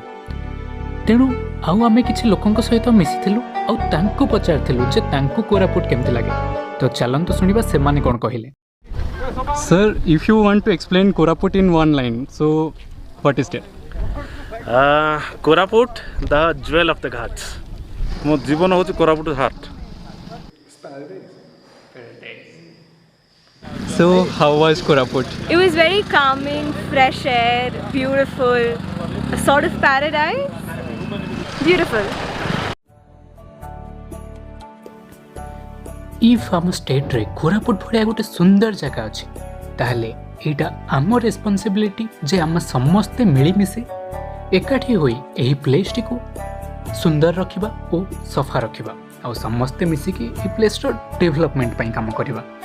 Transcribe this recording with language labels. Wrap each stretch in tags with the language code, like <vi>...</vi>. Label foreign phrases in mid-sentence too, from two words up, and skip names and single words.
<or>ତେଣୁ ଆଉ ଆମେ କିଛି ଲୋକଙ୍କ ସହିତ ମିଶିଥିଲୁ ଆଉ ତାଙ୍କୁ ପଚାରିଥିଲୁ ଯେ ତାଙ୍କୁ କୋରାପୁଟ କେମିତି ଲାଗେ। ତ ଚାଲନ୍ତୁ ଶୁଣିବା ସେମାନେ କ'ଣ କହିଲେ।</or> <en>Sir, if you want to explain Koraput in one line, so what is it? Koraput, the jewel of the Ghats.</en> <or>ମୋ ଜୀବନ ହେଉଛି କୋରାପୁଟ ହାର୍ଟ।</or> <en>So how was Koraput? It was very calming, fresh air, beautiful, a sort of paradise. Beautiful.</en> <or>If ଆମ ଷ୍ଟେଟ୍ରେ କୋରାପୁଟ ଭଳିଆ ଗୋଟେ ସୁନ୍ଦର ଜାଗା ଅଛି ତାହେଲେ ଏଇଟା ଆମ ରେସ୍ପନ୍ସିବିଲିଟି ଯେ ଆମେ ସମସ୍ତେ ମିଳିମିଶି ଏକାଠି ହୋଇ ଏହି ପ୍ଲେସ୍ଟିକୁ ସୁନ୍ଦର ରଖିବା ଓ ସଫା ରଖିବା ଆଉ ସମସ୍ତେ ମିଶିକି ଏହି</or> <en>placeର development</en> <or>ପାଇଁ କାମ କରିବା।</or>